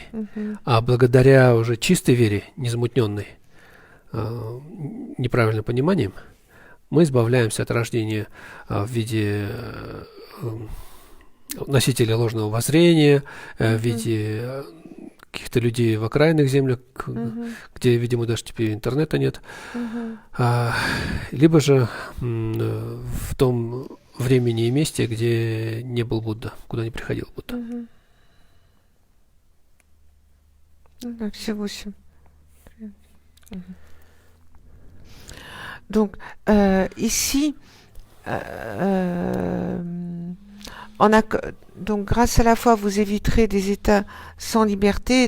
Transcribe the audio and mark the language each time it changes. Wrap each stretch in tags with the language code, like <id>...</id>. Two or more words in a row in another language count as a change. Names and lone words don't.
<ru>А благодаря уже чистой вере, незамутненной неправильным пониманием, мы избавляемся от рождения в виде носителя ложного воззрения, в виде каких-то людей в окраинных землях, где, видимо, даже теперь интернета нет, либо же в том времени и месте, где не был Будда, куда не приходил Будда.</ru> <fr>Donc, ici, donc, grâce à la foi, vous éviterez des états sans liberté.</fr>